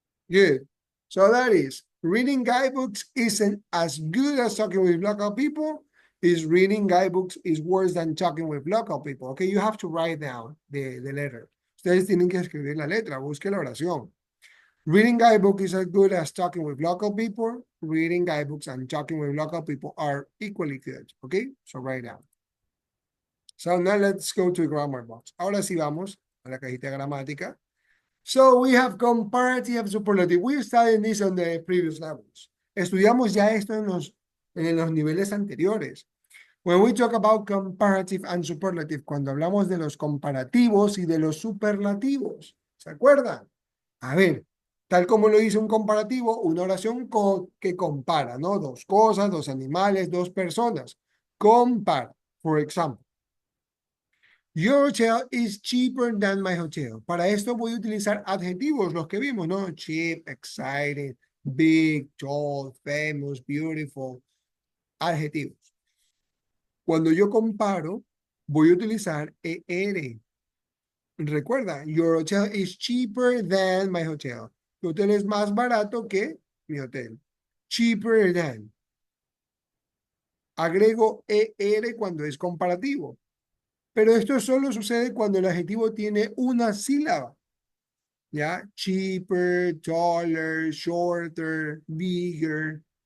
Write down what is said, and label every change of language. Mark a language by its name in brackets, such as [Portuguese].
[English] Good. So that is, reading guidebooks isn't as good as talking with local people. Is reading guidebooks is worse than talking with local people. Okay, you have to write down the letter. [Spanish] Ustedes tienen que escribir la letra, busque la oración. [English] Reading guidebook is as good as talking with local people. Reading guidebooks and talking with local people are equally good. Okay, so write down. So now let's go to the grammar box. [Spanish] Ahora sí vamos a la cajita gramática. [English] So we have comparative and superlative. We studied this on the previous levels. [Spanish] Estudiamos ya esto en los niveles anteriores. [English] When we talk about comparative and superlative, [Spanish] cuando hablamos de los comparativos y de los superlativos, ¿se acuerdan? A ver, tal como lo dice un comparativo, una oración que compara, ¿no? Dos cosas, dos animales, dos personas. Compara, [English] for example. Your hotel is cheaper than my hotel. [Spanish] Para esto voy a utilizar adjetivos, los que vimos, ¿no? [English] Cheap, exciting, big, tall, famous, beautiful. Adjetivos. [Spanish] Cuando yo comparo, voy a utilizar ER. [English] Recuerda, your hotel is cheaper than my hotel. [Spanish] Tu hotel es más barato que mi hotel. [English] Cheaper than. [Spanish] Agrego ER cuando es comparativo. Pero esto solo sucede cuando el adjetivo tiene una sílaba. ¿Ya? [English] Cheaper, taller, shorter, bigger.